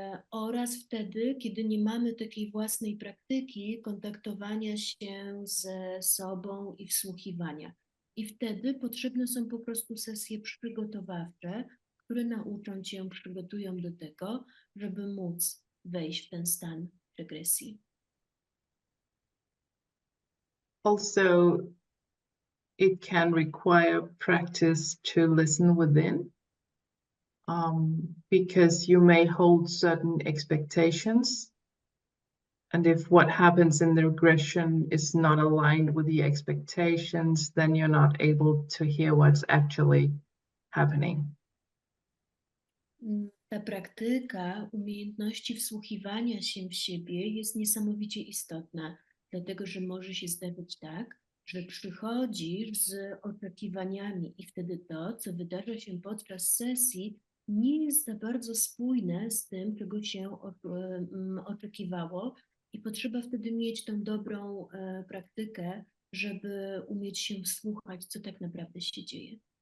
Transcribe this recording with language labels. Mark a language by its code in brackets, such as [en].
[pl] Oraz wtedy, kiedy nie mamy takiej własnej praktyki kontaktowania się ze sobą i wsłuchiwania. I wtedy potrzebne są po prostu sesje przygotowawcze, które nauczą cię, przygotują do tego, żeby móc wejść w ten stan regresji. [en] Also, it can require practice to listen within, because you may hold certain expectations. And if what happens in the regression is not aligned with the expectations, then you're not able to hear what's actually happening. [pl] Ta praktyka umiejętności wsłuchiwania się w siebie jest niesamowicie istotna, dlatego że może się zdarzyć tak, że przychodzisz z oczekiwaniami i wtedy to, co wydarza się podczas sesji, nie jest za bardzo spójne z tym, czego się oczekiwało i potrzeba wtedy mieć tą dobrą praktykę, żeby umieć się wsłuchać, co tak naprawdę się dzieje.